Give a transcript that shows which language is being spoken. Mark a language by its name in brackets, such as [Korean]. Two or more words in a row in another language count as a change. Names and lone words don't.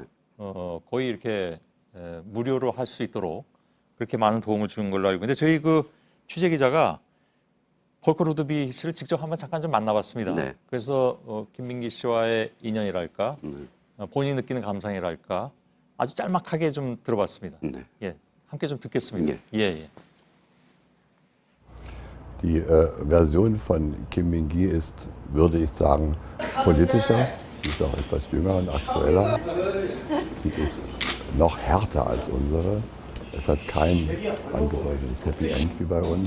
[Korean] 거의 이렇게 무료로 할 수 있도록 그렇게 많은 도움을 주는 걸로 알고 있는데 저희 그 취재 기자가 폴커 루드비히 씨를 직접 한번 잠깐 좀 만나봤습니다. 네. 그래서 김민기 씨와의 인연이랄까, 본인이 느끼는 감상이랄까 아주 짤막하게 좀 들어봤습니다. 네. 예, 함께 좀 듣겠습니다. 예, 예. [German] Die Version von Kim Min-gi ist, würde ich sagen, politischer. Sie ist auch etwas jünger und aktueller. Sie ist noch härter als unsere. Es hat kein angedeutetes [English] Happy End [German] wie bei uns.